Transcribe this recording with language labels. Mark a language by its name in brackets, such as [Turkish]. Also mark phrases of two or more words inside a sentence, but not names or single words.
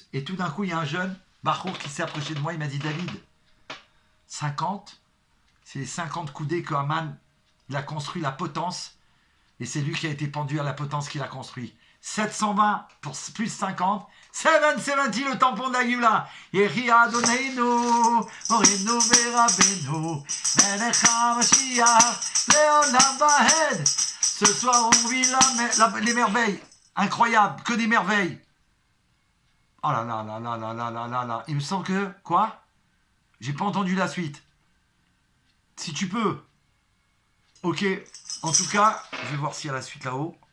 [French] Et tout d'un coup, il y a un jeune, Bachour, qui s'est approché de moi, il m'a dit, David, 50, c'est les 50 coudées que Haman, il a construit la potence, et c'est lui qui a été pendu à la potence qu'il a construit. 720 pour plus 50, 770 le tampon d'Agula. [Hebrew] יחי אדוננו מורנו ורבנו מלך המשיח לעולם ועד. [French] Ce soir, on vit les merveilles. Incroyable, que des merveilles. Oh là là là là là là là là là. Il me semble que, quoi? J'ai pas entendu la suite. Si tu peux. Ok, en tout cas, je vais voir s'il y a la suite là-haut.